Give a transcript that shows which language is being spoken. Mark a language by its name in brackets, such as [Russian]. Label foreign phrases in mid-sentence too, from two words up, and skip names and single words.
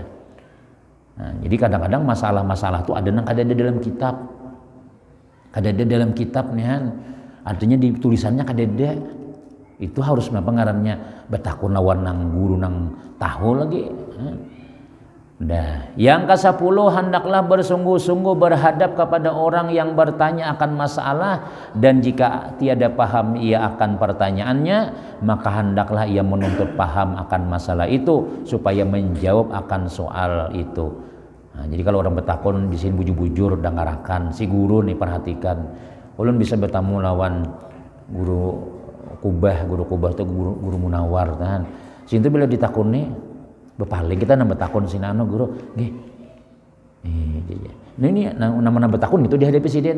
[Banjar] Nah, jadi kadang-kadang masalah-masalah tuh ada nang ada dalam kitab, ada dalam kitab nih kan. Artinya di tulisannya kada ada. Itu harus apa ngarannya betakun lawan nang guru nang tahu lagi. Nah, yang ke-10, [Malay] hendaklah bersungguh-sungguh berhadap kepada orang yang bertanya akan masalah, dan jika tiada paham ia akan pertanyaannya, maka hendaklah ia menuntut paham akan masalah itu supaya menjawab akan soal itu. [Banjar] Nah, jadi kalau orang bertakon di sini bujur-bujur dengarakan si guru nih, perhatikan. Ulun bisa bertamu lawan guru kubah itu guru Munawar kan. Sintu bila ditakon nih bepaling kita nambah takon sini guru nggih. Nah ini nama takon gitu dihadapi presiden.